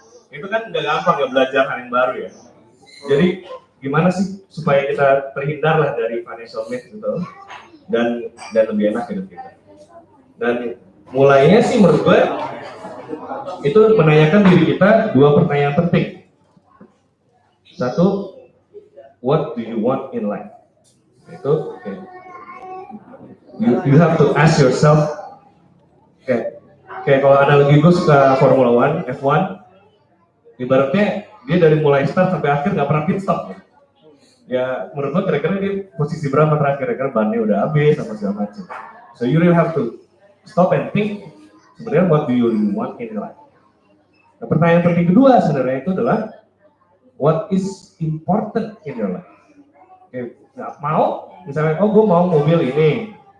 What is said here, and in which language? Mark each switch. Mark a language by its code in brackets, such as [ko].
[id] Itu kan nggak gampang ya belajar hal yang baru ya. Jadi gimana sih supaya kita terhindar lah dari [en] financial myth [id] gitu dan lebih enak hidup kita. Dan mulainya sih menurut gue itu menanyakan diri kita dua pertanyaan penting. Satu, [en] what do you want in life? [id] Itu [en] okay. You have to ask yourself. [id] Kayak kalau analogi gue suka Formula 1, F1, ibaratnya dia dari mulai start sampai akhir nggak pernah pit stop. Ya menurut gue kira-kira dia posisi berapa terakhir, kira-kira bannya udah habis sama segala macam. [en] So you really have to stop and think [id] sebenarnya [en] what do you really want in life. [id] Nah, pertanyaan penting kedua sebenarnya itu adalah [en] what is important in your life. [id] Oke, nggak mau misalnya gue mau mobil ini.